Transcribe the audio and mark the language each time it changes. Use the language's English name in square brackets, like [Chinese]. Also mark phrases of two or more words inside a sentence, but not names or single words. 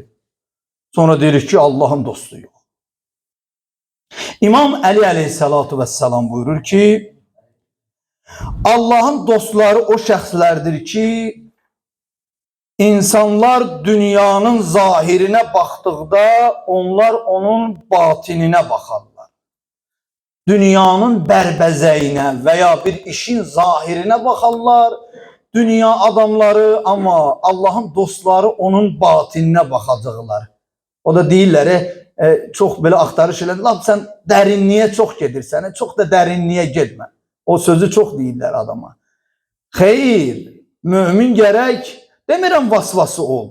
[Azerbaijani] Sonra deyirik ki, Allahın dostu yox. İmam Əli [Arabic] عليه الصلاة والسلام [Azerbaijani] buyurur ki, Allahın dostları o şəxslərdir ki, İnsanlar dünyanın zahirinə baxdıqda onlar onun batininə baxarlar. dünyanın bərbəzəyinə [Turkish] veya bir işin zahirine bakarlar. [Azerbaijani] Dünya adamları, ama Allah'ın dostları onun batininə baxacaqlar. O da deyirlər, çox belə axtarış elədir. Lap sən dərinliyə çox gedirsən, çox da dərinliyə getmə. O sözü çox deyirlər adama. Xeyr, mümin gərək, demirəm vasvası ol.